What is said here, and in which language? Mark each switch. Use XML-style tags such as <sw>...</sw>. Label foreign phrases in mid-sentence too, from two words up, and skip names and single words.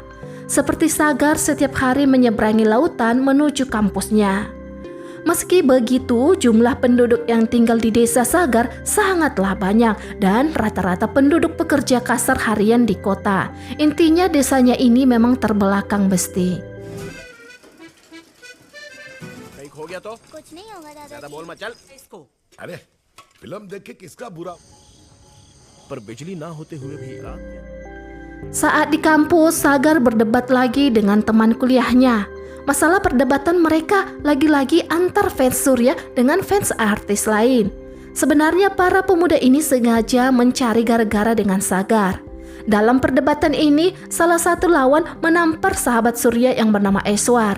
<id>Seperti Sagar setiap hari menyeberangi lautan menuju kampusnya. Meski begitu, jumlah penduduk yang tinggal di desa Sagar sangatlah banyak dan rata-rata penduduk pekerja kasar harian di kota. Intinya desanya ini memang terbelakang besti.</id> <hi>कहीं खो गया तो कुछ नहीं होगा ज्यादा दादाजी। बोल मत चल इसको। अरे फिल्म देख के किसका बुरा पर बिजली ना होते हुए भी रात</hi> <id>Saat di kampus, Sagar berdebat lagi dengan teman kuliahnya. Masalah perdebatan mereka lagi-lagi antar fans Surya dengan fans artis lain. Sebenarnya para pemuda ini sengaja mencari gara-gara dengan Sagar. Dalam perdebatan ini, salah satu lawan menampar sahabat Surya yang bernama Eswar.</id>